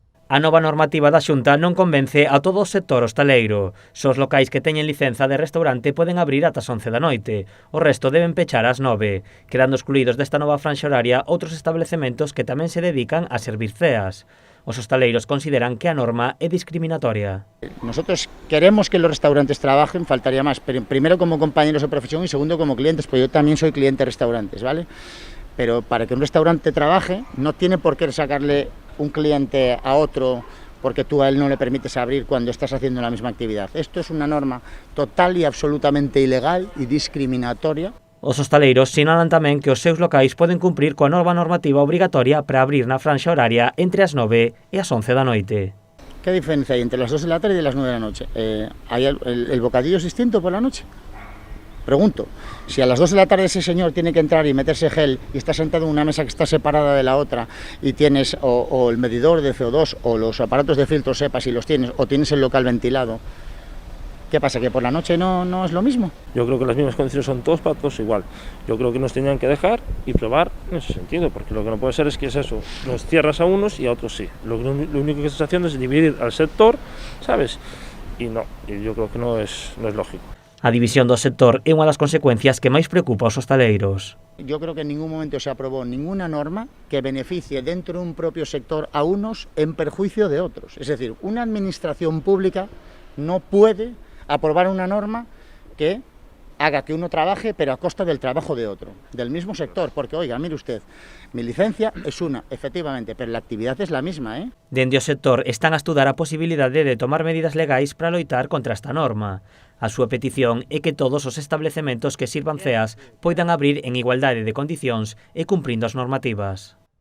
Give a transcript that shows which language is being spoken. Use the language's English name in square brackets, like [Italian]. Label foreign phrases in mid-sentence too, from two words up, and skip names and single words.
[Galician] A nova normativa da Xunta non convence a todo o sector hostaleiro. Só os locais que teñen licenza de restaurante poden abrir ata as 11 da noite. O resto deben pechar ás 9, quedando excluídos desta nova franxa horaria outros establecementos que tamén se dedican a servir ceas. Os hostaleiros consideran que a norma é discriminatoria. [Spanish] Nosotros queremos que los restaurantes trabajen, faltaría más, pero primero como compañeros de profesión y segundo como clientes, pues yo también soy cliente de restaurantes, ¿vale? Pero para que un restaurante trabaje no tiene por qué sacarle un cliente a otro porque tú a él no le permites abrir cuando estás haciendo la misma actividad. Esto es una norma total y absolutamente ilegal y discriminatoria. [Galician] Os hostaleiros sinalan tamén que os seus locais poden cumprir coa nova normativa obrigatoria para abrir na franxa horaria entre as 9 e as 11 da noite. [Spanish] ¿Qué diferencia hay entre las 2 de la tarde y las 9 de la noche? ¿Hay el bocadillo es distinto por la noche? Pregunto, si a las 2 de la tarde ese señor tiene que entrar y meterse gel y está sentado en una mesa que está separada de la otra y tienes o el medidor de CO2 o los aparatos de filtro SEPA si los tienes o tienes el local ventilado, ¿qué pasa? ¿Que por la noche no es lo mismo? Yo creo que las mismas condiciones son todos para todos igual. Yo creo que nos tenían que dejar y probar en ese sentido, porque lo que no puede ser es que es eso, nos cierras a unos y a otros sí. Lo único que estás haciendo es dividir al sector, ¿sabes? Y yo creo que no es lógico. [Galician] A división do sector é unha das consecuencias que máis preocupa aos hostaleiros. [Spanish] Yo creo que en ningún momento se aprobó ninguna norma que beneficie dentro de un propio sector a unos en perjuicio de otros. Es decir, una administración pública no puede aprobar una norma que haga que uno trabaje pero a costa del trabajo de otro, del mismo sector, porque oiga, mire usted, mi licencia es una, efectivamente, pero la actividad es la misma, ¿eh? [Galician] Dende o sector están a estudar a posibilidade de tomar medidas legais para loitar contra esta norma. A súa petición é que todos os establecementos que sirvan ceas poidan abrir en igualdade de condicións e cumprindo as normativas.